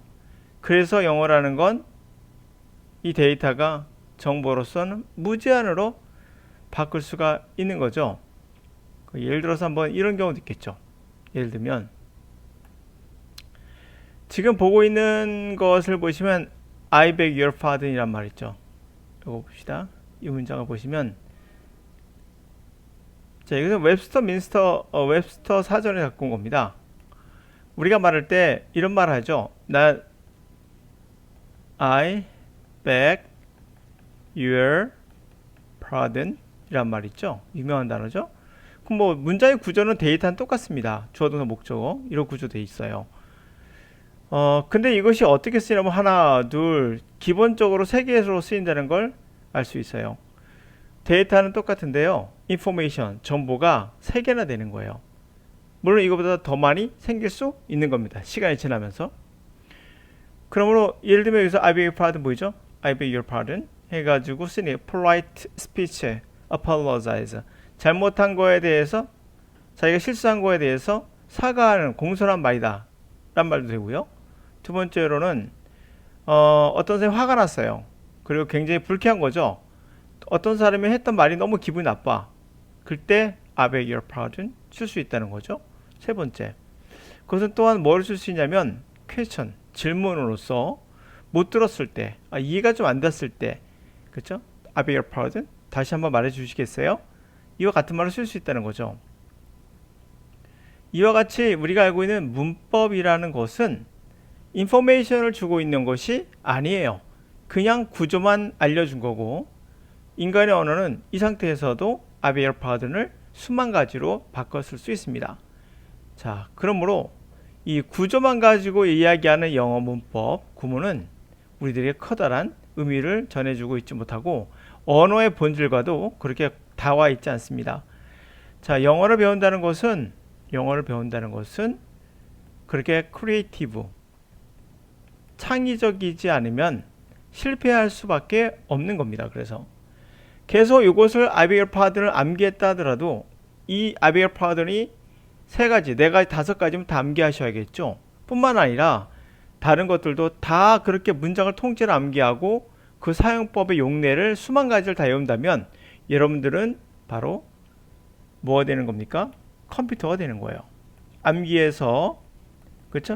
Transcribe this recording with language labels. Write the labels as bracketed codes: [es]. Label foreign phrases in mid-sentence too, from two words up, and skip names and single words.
[ko] 그래서 영어라는 건 이 데이터가 정보로서는 무제한으로 바꿀 수가 있는 거죠. 예를 들어서 한번 이런 경우도 있겠죠. 예를 들면 지금 보고 있는 것을 보시면 [en] I beg your pardon [ko] 이란 말 있죠. 이거 봅시다. 이 문장을 보시면, 자, 이것은 웹스터 사전에 갖고 온 겁니다. 우리가 말할 때 이런 말 하죠. [en] I beg your pardon [ko] 이란 말 있죠. 유명한 단어죠. 그럼 뭐 문장의 구조는 데이터는 똑같습니다. 주어 동사 목적어 이런 구조되어 있어요. 근데 이것이 어떻게 쓰이냐면 하나, 둘, 기본적으로 세 개로 쓰인다는 걸 알 수 있어요. 데이터는 똑같은데요. information, 정보가 세 개나 되는 거예요. 물론 이거보다 더 많이 생길 수 있는 겁니다. 시간이 지나면서. 그러므로 예를 들면 여기서 [en] I beg your pardon [ko] 보이죠? [en] I beg your pardon [ko] 해가지고 쓰니 [en] polite speech, apologize. [ko] 잘못한 거에 대해서, 자기가 실수한 거에 대해서 사과하는 공손한 말이다 란 말도 되고요. 두 번째로는 어떤 사람이 화가 났어요. 그리고 굉장히 불쾌한 거죠. 어떤 사람이 했던 말이 너무 기분이 나빠. 그때 [en] I beg your pardon [ko] 쓸 수 있다는 거죠. 세 번째, 그것은 또한 뭘 쓸 수 있냐면 question, 질문으로서 못 들었을 때, 이해가 좀 안 됐을 때, 그렇죠? [en] I beg your pardon [ko] 다시 한번 말해 주시겠어요? 이와 같은 말을 쓸 수 있다는 거죠. 이와 같이 우리가 알고 있는 문법이라는 것은 인포메이션을 주고 있는 것이 아니에요. 그냥 구조만 알려준 거고, 인간의 언어는 이 상태에서도 [en] I beg your pardon [ko] 을 수만 가지로 바꿔 쓸 수 있습니다. 자, 그러므로 이 구조만 가지고 이야기하는 영어 문법 구문은 우리들에게 커다란 의미를 전해주고 있지 못하고 언어의 본질과도 그렇게 닿아 있지 않습니다. 자, 영어를 배운다는 것은 그렇게 크리에이티브, 창의적이지 않으면 실패할 수밖에 없는 겁니다. 그래서 계속 이것을 [en] I beg your pardon [ko] 을 암기했다 하더라도 이 [en] I beg your pardon [ko] 이 세 가지, 네 가지, 다섯 가지면 다 암기하셔야겠죠. 뿐만 아니라 다른 것들도 다 그렇게 문장을 통째로 암기하고 그 사용법의 용례를 수만 가지를 다 외운다면 여러분들은 바로 뭐가 되는 겁니까? 컴퓨터가 되는 거예요. 암기해서, 그렇죠?